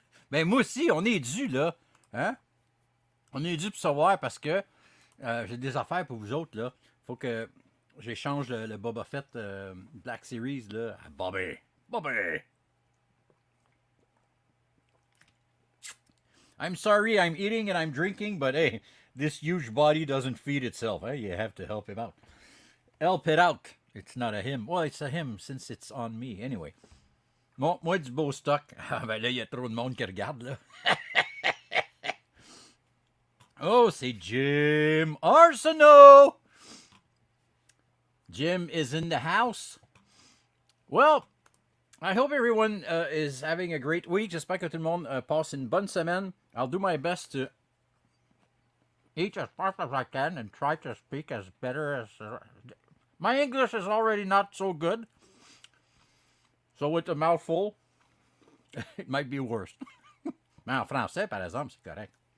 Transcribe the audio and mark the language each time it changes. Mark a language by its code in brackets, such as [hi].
[fr] Ben, moi aussi, on est dû, là. Hein? On est dû pour savoir parce que j'ai des affaires pour vous autres, là. Faut que j'échange le Boba Fett Black Series, là, à Bobby. [en] I'm sorry, I'm eating and I'm drinking, but hey, this huge body doesn't feed itself. Hey, you have to help him out. Help it out. It's not a him. Well, it's a him since it's on me. Anyway. [fr] Bon, moi, du beau stock. Ah, ben là, il y a trop de monde qui regarde, là. Oh, c'est [en] Jim Arsenault. Jim is in the house. Well, I hope everyone is having a great week. [fr] J'espère que tout le monde passe une bonne semaine. [en] I'll do my best to eat as fast as I can and try to speak as better as... my English is already not so good. So with a mouthful, it might be worse. [fr] Mais en français, par exemple, c'est correct.